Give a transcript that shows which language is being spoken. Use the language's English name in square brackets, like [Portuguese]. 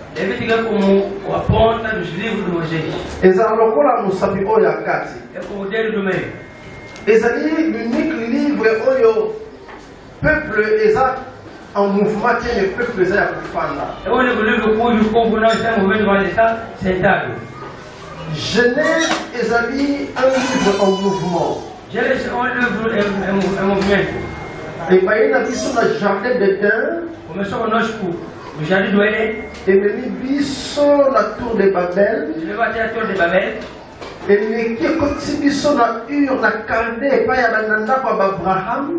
[Portuguese] Levítico é como a ponta dos livros de Moisés. [Lingala] Ezalaka lokola mosapi oyo ya kati. [Portuguese] É como o dedo do meio. [Lingala] Ezali [French] l'unique livre [Lingala] oyo peuple eza [French] en mouvement [Lingala] tie le peuple eza ya kofanda. [Portuguese] É o único livro cujo povo não está movendo, mas está sentado. [Lingala] Genèse ezali [French] un livre en mouvement. [Portuguese] Gênesis é um livro em movimento. [Lingala] ebaye na biso na jardin d'Eden, [Portuguese] Começou conosco no Jardim do Éden, [Lingala] ememi biso na tour de Babel, [Portuguese] nos levou até a Torre de Babel, [Lingala] eleki ekotisi biso na Ur na Kalde epai ya bandako ya Abraham,